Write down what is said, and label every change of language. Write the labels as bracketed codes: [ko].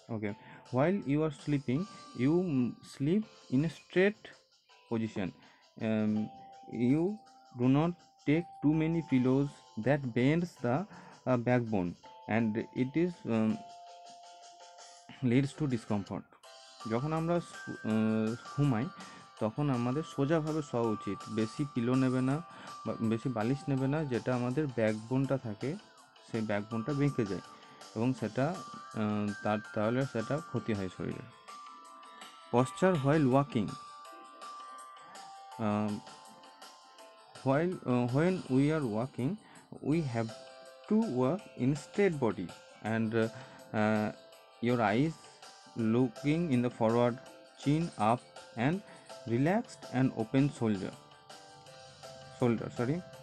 [en] Okay, while you are sleeping, you sleep in a straight position. You do not take too many pillows that bends the backbone, and it is leads to discomfort. [bn] যখন আমরা ঘুমাই তখন আমাদের সোজাভাবে শোয়া উচিত, বেশি pillow নেবে না বা বেশি বালিশ নেবে না, যেটা আমাদের ব্যাকবোনটা থাকে সেই ব্যাকবোনটা বেঁকে যায় এবং সেটা তাহলে সেটা ক্ষতি হয় শরীরে। [en] Posture while walking. um, when we are walking, we have to walk in straight body, and uh, your eyes looking in the forward, chin up, and relaxed and open shoulder sorry.